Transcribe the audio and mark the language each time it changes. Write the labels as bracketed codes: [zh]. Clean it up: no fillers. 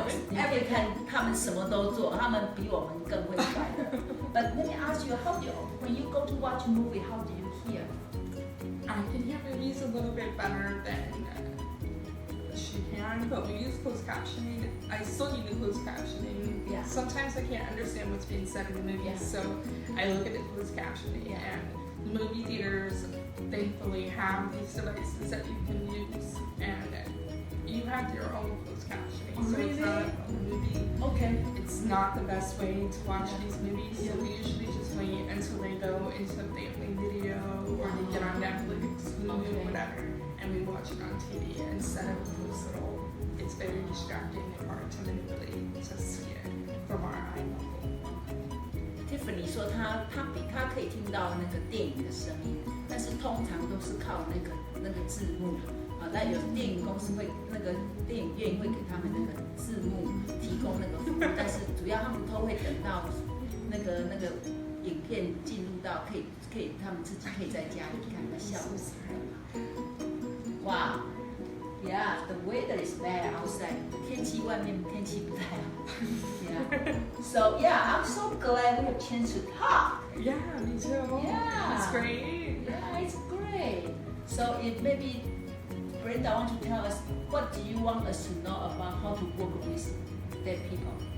[zh] 你可以看他们什么都做，他们比我们更会快乐。 [en] But let me ask you, when you go to watch a movie, how do you hear? I can hear movies a little bit better than she can, but we use closed captioning. I still need the closed captioning. Yeah. Sometimes I can't understand what's being said in the movies, so I look at the closed captioning. And movie theaters, thankfully, have these devices that you can use, and you have your own closed captioning. So it's not a movie. Okay. It's not the best way to watch these movies, so we usually just wait until they go into family video or they get on Netflix, Hulu, whatever, and we watch it on TV instead of those little. It's very distracting and hard to manipulate to see it from our eye level. [zh] Tiffany 说她可以听到那个电影的声音，但是通常都是靠那个字幕。那有电影公司会电影院会给他们那个字幕提供那个服务，但是主要他们都会等到那个影片进入到可以他们自己可以在家里看，那效果是很好。 [en] 哇 ，Yeah, the weather is bad outside. [zh] 天气外面天气不太好。 [en] Yeah. So yeah, I'm so glad we have a chance to talk. Yeah, me too. Yeah. It's great. Yeah, it's great. So it maybe. Brenda, want to tell us what do you want us to know about how to work with deaf people?